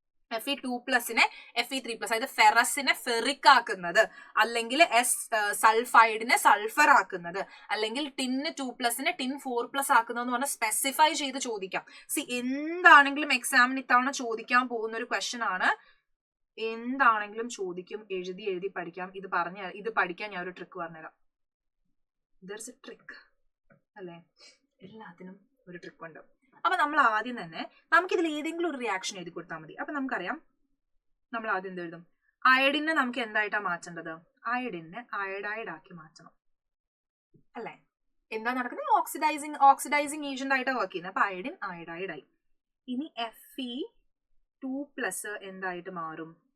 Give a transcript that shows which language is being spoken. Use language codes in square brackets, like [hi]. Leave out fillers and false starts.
[ml] Fe2+നെ Fe3+, അതായത് ഫെറസിനെ ferric ആക്കുന്നത്, അല്ലെങ്കിൽ സൾഫൈഡിനെ സൾഫർ ആക്കുന്നത്, അല്ലെങ്കിൽ ടിന്ന് 2+നെ ടിൻ 4+ ആക്കുന്നതെന്ന് പറഞ്ഞാൽ സ്പെസിഫൈ ചെയ്ത് ചോദിക്കാം. എന്താണെങ്കിലും എക്സാമിന് ഇത്തവണ ചോദിക്കാൻ പോകുന്ന ഒരു ക്വസ്റ്റ്യൻ ആണ്. എന്താണെങ്കിലും ചോദിക്കും, എഴുതി പഠിക്കാം. ഇത് പഠിക്കാൻ ഞാൻ ഒരു ട്രിക്ക് പറഞ്ഞുതരാം. [en] There's a trick അല്ലേ? [ml] എല്ലാത്തിനും ഒരു ട്രിക്ക് ഉണ്ട്. അപ്പൊ നമ്മൾ ആദ്യം തന്നെ നമുക്കിതിൽ ഏതെങ്കിലും ഒരു റിയാക്ഷൻ എഴുതി കൊടുത്താൽ മതി. അപ്പൊ നമുക്കറിയാം, നമ്മൾ ആദ്യം എന്ത് എഴുതും? അയഡിനെ നമുക്ക് എന്തായിട്ടാ മാറ്റേണ്ടത്? അയഡിനെ അയഡൈഡ് ആക്കി മാറ്റണം അല്ലെ? എന്താ നടക്കുന്നത്? ഓക്സിഡൈസിങ് ഏജന്റ് ആയിട്ടാണ് വർക്ക് ചെയ്യുന്നത്. അപ്പൊ അയഡിൻ അയഡൈഡ് ആയി. ഇനി Fe2+ എന്തായിട്ട് മാറും?